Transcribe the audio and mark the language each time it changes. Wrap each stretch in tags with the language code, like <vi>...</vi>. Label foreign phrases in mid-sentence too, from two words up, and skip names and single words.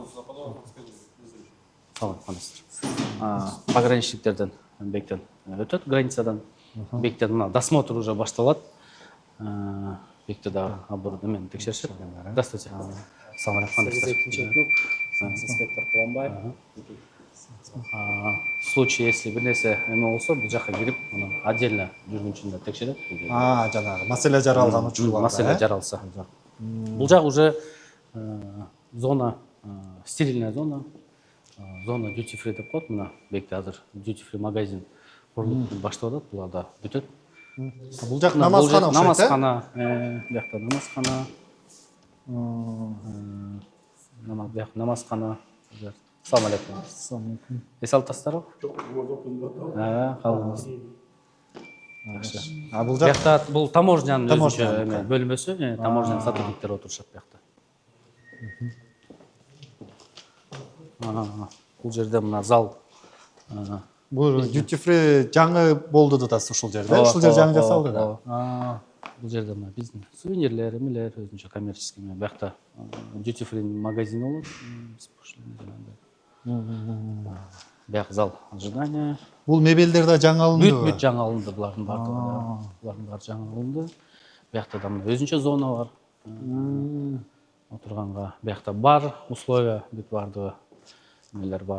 <ky>Салам алейкум, кандайсыздар? Пограничниктерден бектен өтөт, границадан. Бектен мына досмотр уже башталат. Бекте дагы оборудование текшеришет.</ky> <ru>Здравствуйте.</ru> <ky>Салам алейкум, кандайсыздар? Инспектор Куланбаев.</ky> <ru>В случае, если</ru> <ky>бир нерсе эме болсо, бул жака кирип, отдельно жүргүнчүндө текшерет. Жанагы маселе жаралган учурларда. Маселе жаралса. Бул жак уже зона,</ky> <ru>стерильная зона, зона</ru> <en>duty free</en> <ky>деп коет. Мына бекте азыр</ky> <en>duty free</en> <ky>магазин курулуп башталып атат, буларда бүтөт. Бул жак намазкана окшойт. Намазкана, биякта намазкана. Намазкана. Салам алейкум. Эс алып Жок, калыңыз. Бул жак биякта бул таможнянын өзүнчө бөлмөсү, таможняның сотрудниктери отурушат биякта. Бул жерде мына зал. бул</ky> <en>duty free</en> <ky>жаңы болду да ушул жерде. Ушул жер жаңы жасалды да. Бул жерде мына биздин сувенирлер, эмелер, өзүнчө коммерческий. Биякта</ky> <en>duty free</en> <ky>магазин болот. Бияк</ky> <ru>зал ожидания.</ru> <ky>Бул мебелдер да жаңы алынды. Бүт жаңы алынды булардын баардыгы. Булардын баары жаңы алынды. Биякта да өзүнчө зона бар. Отурганга биякта бар условия бүт баардыгы эмелер бар.</ky>